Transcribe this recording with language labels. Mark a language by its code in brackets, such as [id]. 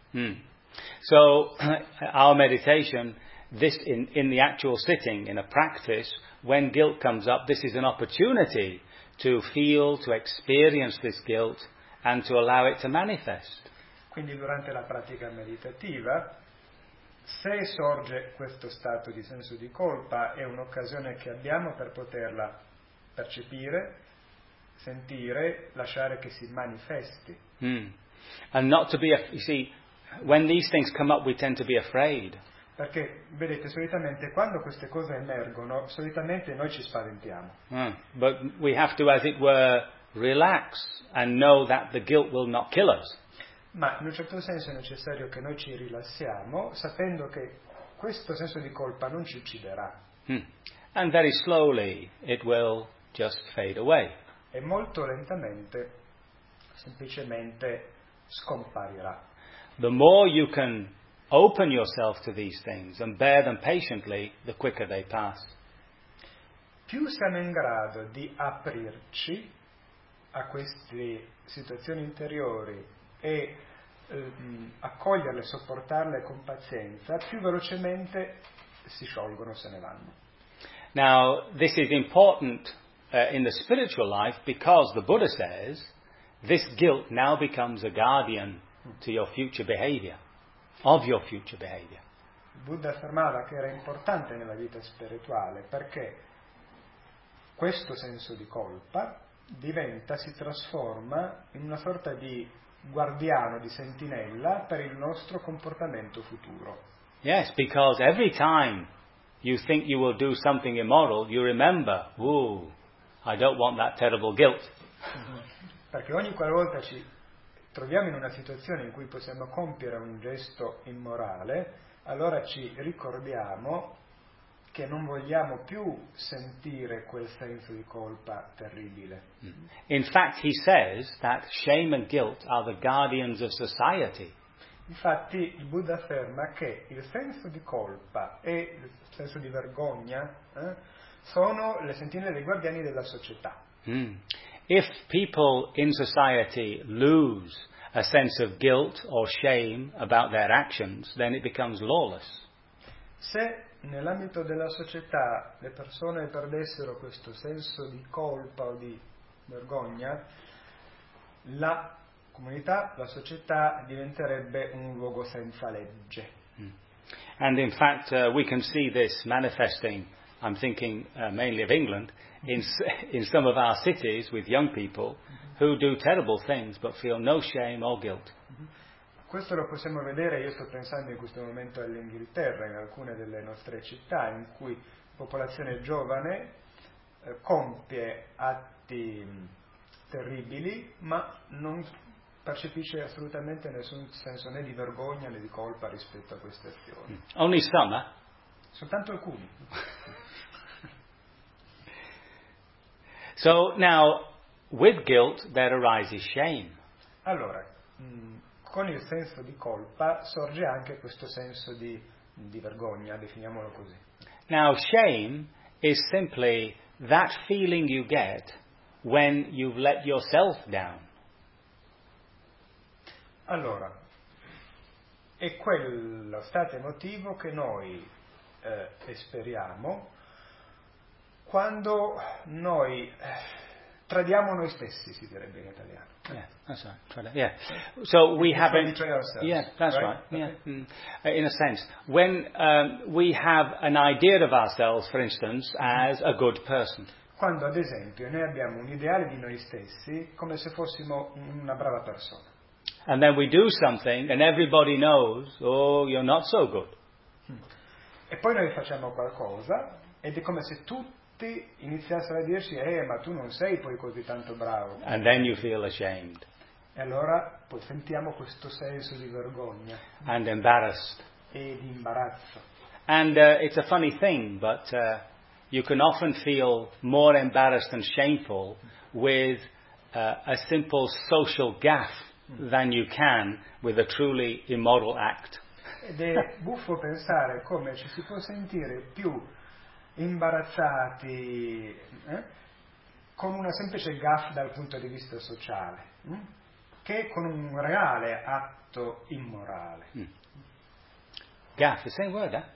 [en] Mm. So, our meditation, this in the actual sitting, in a practice, when guilt comes up, this is an opportunity to feel, to experience this guilt and to allow it to manifest. [it] Quindi durante la pratica meditativa, se sorge questo stato di senso di colpa, è un'occasione che abbiamo per poterla percepire, sentire, lasciare che si manifesti. Mm. [en] And not to be, you see, when these things come up, we tend to be afraid. [it] Perché vedete, solitamente quando queste cose emergono, solitamente noi ci spaventiamo. Mm. [en] But we have to, as it were, relax and know that the guilt will not kill us. [it] Ma in un certo senso è necessario che noi ci rilassiamo, sapendo che questo senso di colpa non ci ucciderà. Mm. [en] And very slowly it will just fade away. [it] E molto lentamente, semplicemente scomparirà. [en] The more you can open yourself to these things and bear them patiently, the quicker they pass. [it] Più siamo in grado di aprirci a queste situazioni interiori e accoglierle, sopportarle con pazienza, più velocemente si sciolgono, se ne vanno. [en] Now, this is important in the spiritual life because the Buddha says this guilt now becomes a guardian to your future behavior, of your future behavior. [it] Buddha affermava che era importante nella vita spirituale perché questo senso di colpa diventa, si trasforma in una sorta di guardiano, di sentinella per il nostro comportamento futuro. [en] Yes, because every time you think you will do something immoral, you remember, ooh, I don't want that terrible guilt. [it] Perché ogni qualvolta ci troviamo in una situazione in cui possiamo compiere un gesto immorale, allora ci ricordiamo che non vogliamo più sentire quel senso di colpa terribile. [en] In fact, he says that shame and guilt are the guardians of society. [it] Infatti, il Buddha afferma che il senso di colpa e il senso di vergogna sono le sentinelle dei guardiani della società. Mm. [en] If people in society lose a sense of guilt or shame about their actions, then it becomes lawless. [it] Se nell'ambito della società le persone perdessero questo senso di colpa o di vergogna, la comunità, la società diventerebbe un luogo senza legge. Mm. [en] And in fact, we can see this manifesting, I'm thinking mainly of England, in some of our cities with young people who do terrible things but feel no shame or guilt. [it] Questo lo possiamo vedere, io sto pensando in questo momento all'Inghilterra, in alcune delle nostre città in cui popolazione giovane compie atti terribili ma non percepisce assolutamente nessun senso né di vergogna né di colpa rispetto a queste azioni. [en] Only some, eh? [it] Soltanto alcuni. [en] So now, with guilt there arises shame. [it] Allora, con il senso di colpa sorge anche questo senso di vergogna, definiamolo così. [en] Now, shame is simply that feeling you get when you've let yourself down. [it] Allora, è quello stato emotivo che noi esperiamo quando noi tradiamo noi stessi, si direbbe in italiano. [en] Yeah, that's right. So we have an betrayal ourselves. Yeah, that's right. Okay. Yeah. In a sense, when we have an idea of ourselves, for instance, as a good person. [it] Quando ad esempio noi abbiamo un ideale di noi stessi come se fossimo una brava persona. [en] And then we do something and everybody knows, oh, you're not so good. [it] E poi noi facciamo qualcosa ed è come se tutti iniziassero a dirci, ma tu non sei poi così tanto bravo. [en] And then you feel ashamed. [it] E allora poi sentiamo questo senso di vergogna. [en] And embarrassed. [it] E di imbarazzo. [en] And it's a funny thing, but you can often feel more embarrassed and shameful with a simple social gaffe than you can with a truly immoral act. [it] Ed è buffo pensare come ci si può sentire più imbarazzati con una semplice gaffe dal punto di vista sociale che con un reale atto immorale. [en] Mm. Gaffe, same word, eh?